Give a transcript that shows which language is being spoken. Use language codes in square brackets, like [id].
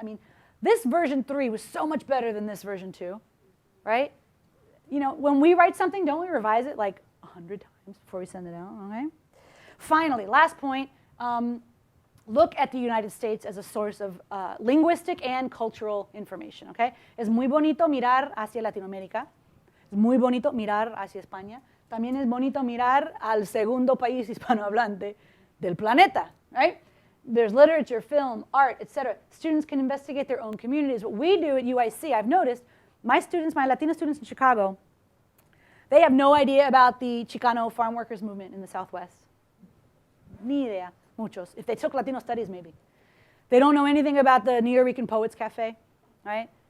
[en] I mean, this version 3 was so much better than this version 2, right? You know, when we write something, don't we revise it like 100 times before we send it out, okay? Finally, last point, look at the United States as a source of linguistic and cultural information, okay? [es] Es muy bonito mirar hacia Latinoamérica. Es muy bonito mirar hacia España. También es bonito mirar al segundo país hispanohablante del planeta, right? [en] There's literature, film, art, etc. Students can investigate their own communities. What we do at UIC, I've noticed, my students, my Latina students in Chicago, they have no idea about the Chicano farm workers movement in the Southwest. [es] Ni idea, muchos. [en] If they took Latino studies, maybe. They don't know anything about the New Rican Poets Cafe, right?